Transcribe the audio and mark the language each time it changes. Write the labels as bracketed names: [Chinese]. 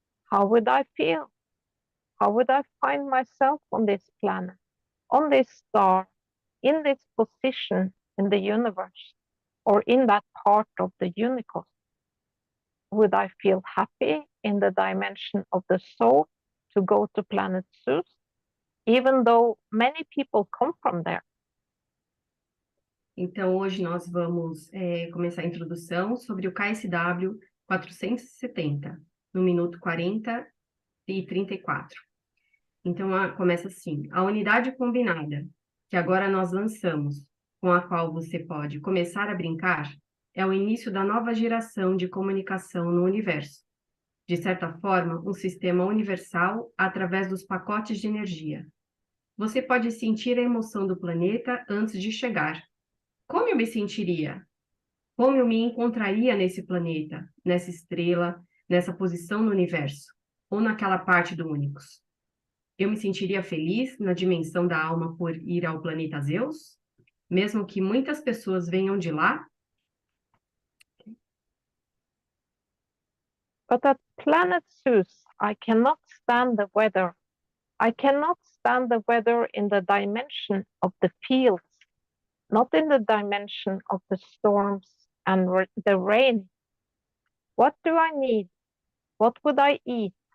[English] How would I feel? How would I find myself on this planet, on this star, in this position in the universe, or in that part of the universe? Would I feel happy in the dimension of the soul to go to planet Zeus, even though many people come from there? [Portuguese] Então, hoje nós vamos começar a introdução sobre o KSW 470, no minuto 40 e 34. Então, começa assim: a unidade combinada, que agora nós lançamos, com a qual você pode começar a brincar, é o início da nova geração de comunicação no universo. De certa forma, um sistema universal através dos pacotes de energia. Você pode sentir a emoção do planeta antes de chegar. Como eu me sentiria? Como eu me encontraria nesse planeta, nessa estrela, nessa posição no universo? Ou naquela parte do Únicos? Eu me sentiria feliz na dimensão da alma por ir ao planeta Zeus? Mesmo que muitas pessoas venham de lá? [English] But at planet Zeus, I cannot stand the weather. I cannot stand the weather in the dimension of the fields, not in the dimension of the storms and the rain. What do I need? What would I eat?